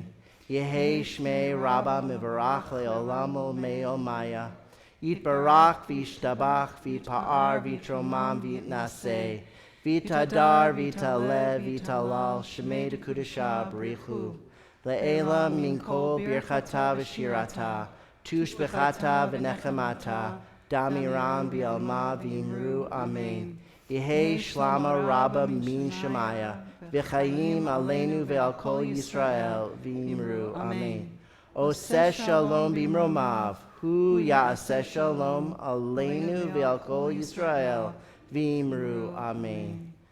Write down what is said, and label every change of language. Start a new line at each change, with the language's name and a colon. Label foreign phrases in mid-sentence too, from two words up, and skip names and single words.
Aramaic: יהא שמיה רבא מברך לעלם ולעלמי עלמיא, יתברך וישתבח ויתפאר ויתרומם ויתנשא, ויתהדר, ויתעלה, ויתהלל, שמיה דקודשא, בריך הוא, לעילא מכל ברכתא ושירתא, תשבחתא ונחמתא, דאמירן בעלמא ואמרו, אמן. יהא שלמא רבא מן שמיא, וחיים עלינו ועל כל ישראל, ואמרו, אמן.
Hebrew: עושה שלום במרומיו, הוא יעשה שלום עלינו ועל כל ישראל, ואמרו, אמן.